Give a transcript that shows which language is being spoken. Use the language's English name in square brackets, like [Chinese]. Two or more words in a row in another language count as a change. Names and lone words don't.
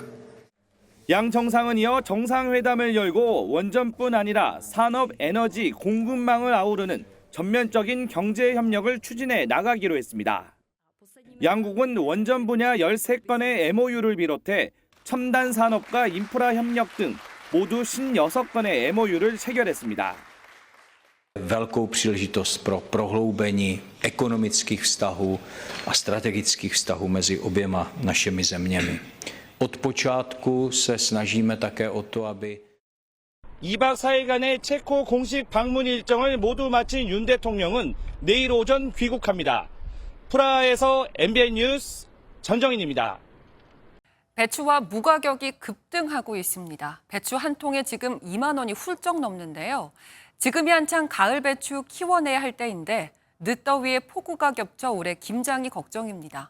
[Korean] 양 정상은 이어 정상회담을 열고 원전뿐 아니라 산업 에너지 공급망을 아우르는 전면적인 경제 협력을 추진해 나가기로 했습니다. 양국은 원전 분야 13건의 MOU를 비롯해 첨단 산업과 인프라 협력 등 모두 56건의 MOU를 체결했습니다. [Czech] Velkou příležitost pro prohloubení ekonomických vztahů a strategických vztahů mezi oběma našimi zeměmi. Od počátku se snažíme také o to, aby [Korean] 2박 4일간의 체코 공식 방문 일정을 모두 마친 윤 대통령은 내일 오전 귀국합니다. 프라하에서 MBN 뉴스 전정인입니다. 배추와 무 가격이 급등하고 있습니다. 배추 한 통에 지금 2만 원이 훌쩍 넘는데요. 지금이 한창 가을 배추 키워내야 할 때인데 늦더위에 폭우가 겹쳐 올해 김장이 걱정입니다.